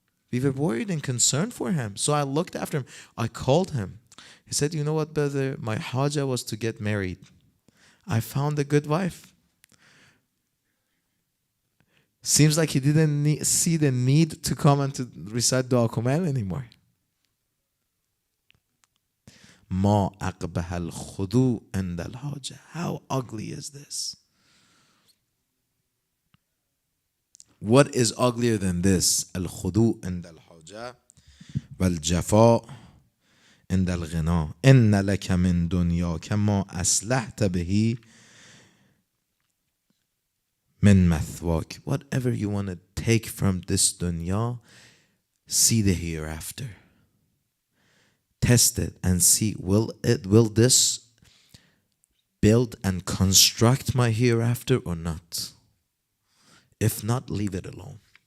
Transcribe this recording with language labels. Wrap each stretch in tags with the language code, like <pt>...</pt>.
<en>We were worried and concerned for him. So I looked after him. I called him. He said, you know what, brother? My haja was to get married. I found a good wife. Seems like he didn't see the need to come and to recite Dua Kumail anymore.</en> <ar>ما أقبح الخضوع عند الحاجة.</ar> <en>How ugly is this? What is uglier than this?</en> <ar>الخضوع عند الحاجة والجفاء عند الغنى. إن لك من دنياك ما أصلحت به من مثواك.</ar> <en>Whatever you want to take from this dunya, see the hereafter. Test it and see, will this build and construct my hereafter or not? If not, leave it alone.</en>